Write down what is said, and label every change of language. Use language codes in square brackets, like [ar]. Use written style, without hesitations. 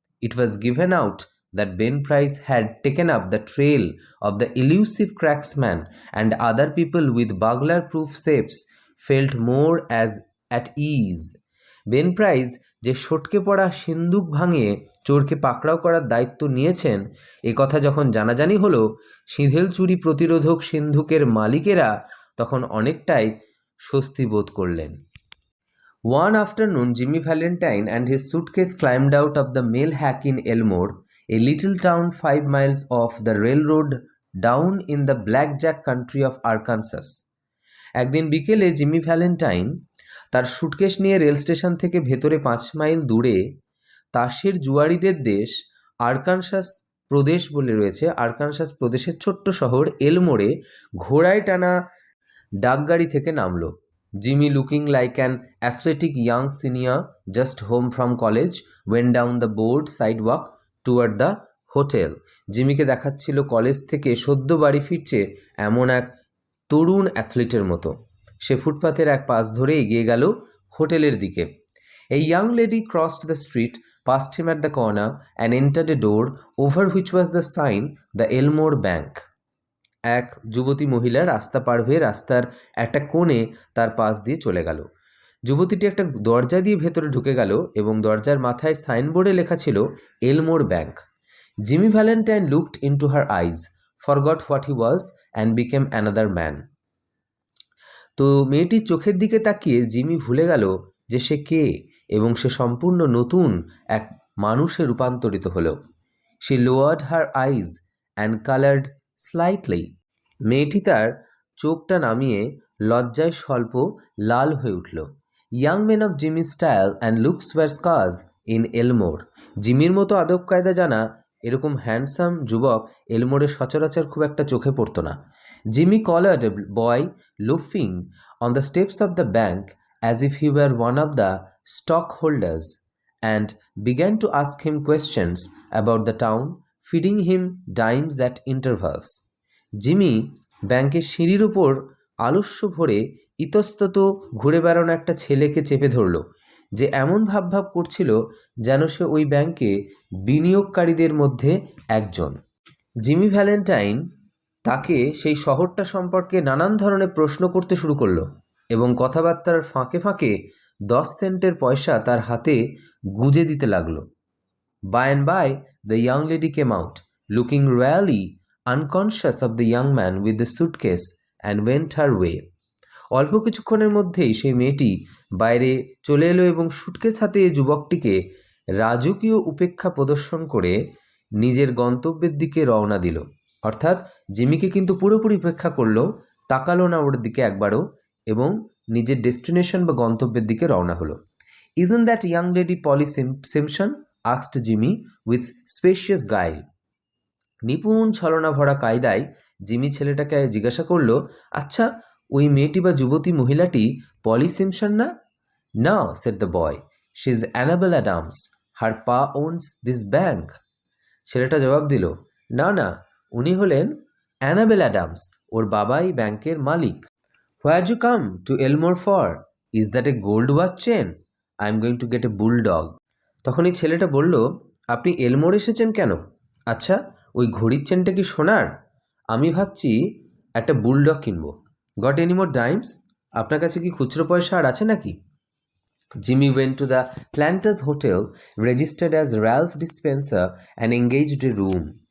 [en] It was given out that Ben Price had taken up the trail of the elusive cracksman and other people with burglar proof safes felt more as at ease. [bn] Ben price যে সটকে পড়া সিন্দুক ভাঙিয়ে চোরকে পাকড়াও করার দায়িত্ব নিয়েছেন এ কথা যখন জানাজানি হলো, সিঁধেল চুরি প্রতিরোধক সিন্ধুকের মালিকেরা তখন অনেকটাই স্বস্তি বোধ করলেন। [en] One afternoon, Jimmy Valentine and his suitcase climbed out of the mail hack in Elmore, a little town 5 miles off the railroad down in the blackjack country of Arkansas. [bn] একদিন বিকেলে জিমি ভ্যালেন্টাইন তার suitcase নিয়ে rail station থেকে ভেতরে 5 mile দূরে তাসের জুয়ারিদের দেশ Arkansas প্রদেশ বলে রয়েছে, আরকানসাস প্রদেশের ছোট্ট শহর এলমোরে ঘোড়ায় টানা ডাকগাড়ি থেকে নামলো। [en] Jimmy, looking like an athletic young senior just home from college, went down the board sidewalk toward the hotel. [bn] জিমিকে দেখাচ্ছিল কলেজ থেকে সদ্য বাড়ি ফিরছে এমন এক তরুণ অ্যাথলিটের মতো। সে ফুটপাথের এক পাশ ধরে এগিয়ে গেল হোটেলের দিকে। [en] A young lady crossed the street, passed him at the corner, and entered a door over which was the sign, the Elmore Bank. [bn] এক যুবতী মহিলা রাস্তা পার হয়ে রাস্তার একটা কোণে তার পাশ দিয়ে চলে গেল। যুবতীটি একটা দরজা দিয়ে ভেতরে ঢুকে গেল এবং দরজার মাথায় সাইনবোর্ডে লেখা ছিল এলমোর bank. [en] Jimmy Valentine looked into her eyes, forgot what he was and became another man. [bn] তো মেয়েটির চোখের দিকে তাকিয়ে জিমি ভুলে গেল যে সে কে এবং সে সম্পূর্ণ নতুন এক মানুষে রূপান্তরিত হলো। [en] She lowered her eyes and coloured slightly. [bn] মেয়েটি তার চোখটা নামিয়ে লজ্জায় স্বল্প লাল হয়ে উঠল। [en] Young men of Jimmy style and looks were scarce in Elmore. [bn] জিমির মতো আদব কায়দা জানা এরকম হ্যান্ডসাম যুবক এলমোরে সচরাচর খুব একটা চোখে পড়তো না। [en] Jimmy collared a boy loafing on the steps of the bank as if he were one of the stockholders and began to ask him questions about the town, feeding him dimes at intervals. [bn] Jimmy ব্যাংকের সিঁড়ির উপর আলস্য ভরে ইতস্তত ঘুরে বেড়ানো একটা ছেলেকে চেপে ধরল, যে এমন ভাবভাব করছিল যেন সে ওই ব্যাংকে বিনিয়োগকারীদের মধ্যে একজন। জিমি ভ্যালেন্টাইন তাকে সেই শহরটা সম্পর্কে নানান ধরনের প্রশ্ন করতে শুরু করলো এবং কথাবার্তার ফাঁকে ফাঁকে 10 সেন্টের পয়সা তার হাতে গুঁজে দিতে লাগলো। [en] By and by, the young lady came out, looking really unconscious of the young man with the suitcase, and went her way. [bn] অল্প কিছুক্ষণের মধ্যেই সেই মেয়েটি বাইরে চলে এলো এবং সুটকেস হাতে যুবকটিকে রাজকীয় উপেক্ষা প্রদর্শন করে নিজের গন্তব্যের দিকে রওনা দিল। অর্থাৎ জিমিকে কিন্তু পুরোপুরি উপেক্ষা করলো, তাকালো না ওর দিকে একবারও এবং নিজের ডেস্টিনেশন বা গন্তব্যের দিকে রওনা হলো। [en] Isn't that young lady Polly Simpson? asked Jimmy with spacious guile. [bn] নিপুণ ছলনা ভরা কায়দায় জিমি ছেলেটাকে জিজ্ঞাসা করলো, আচ্ছা ওই মেয়েটি বা যুবতী মহিলাটি পলি সিমসন না? [en] No, said the boy. She's Annabel Adams. Her pa owns this bank. [bn] ছেলেটা জবাব দিল, না না, উনি হলেন অ্যানাবেল অ্যাডামস, ওর বাবাই ব্যাংকের মালিক। [en] Where'd you come to Elmore for? Is that a gold watch chain? I'm going to get a bulldog. [bn] তখন এই ছেলেটা বলল, আপনি এলমোর এসেছেন কেন? আচ্ছা ওই ঘড়ির চেনটা কি সোনার? আমি ভাবছি একটা বুলডগ কিনবো। [en] Got any more dimes? [bn] আপনার কাছে কি খুচরো পয়সা আর আছে নাকি? [en] Jimmy went to the Planters Hotel, registered as Ralph Dispenser and engaged a room.